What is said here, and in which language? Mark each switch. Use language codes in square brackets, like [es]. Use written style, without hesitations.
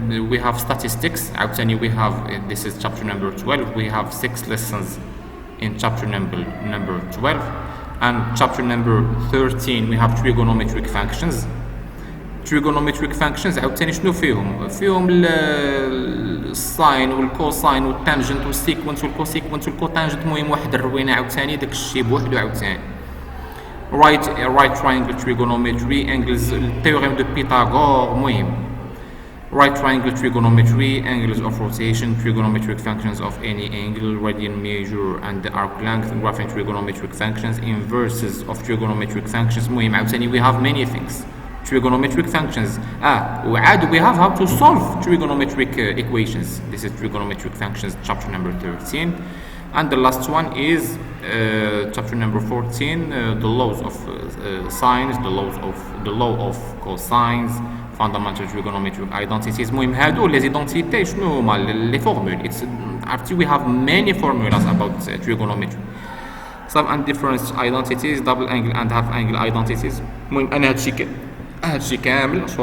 [en] we have statistics عاوتاني. we have this is chapter number 12. we have 6 lessons in chapter number 12, and chapter number 13 we have trigonometric functions. [ar] trigonometric functions عاوتاني شنو فيهم الساين والكوساين والتانجنت والسيكونس والكوسيكونس والكوتانجنت. المهم واحد الروينه عاوتاني داك الشيء بوحدو عاوتاني. [en] right triangle trigonometry, angles, theorem de Pythagore. المهم right triangle trigonometry, angles of rotation, trigonometric functions of any angle, radian measure and the arc length, graphing trigonometric functions, inverses of trigonometric functions. [ar] المهم عاوتاني [en] we have many things. trigonometric functions. وعاد we have how to solve trigonometric equations. This is trigonometric functions chapter number 13. And the last one is chapter number 14, the laws of sines, the law of cosines, fundamental trigonometric identities. [ar] المهم هادو لي زيدونتيتي شنو هما لي فورمول. عرفتي [en] we have many formulas about trigonometry. Sum and difference identities, double angle and half angle identities. [ar] المهم انا هادشي كامل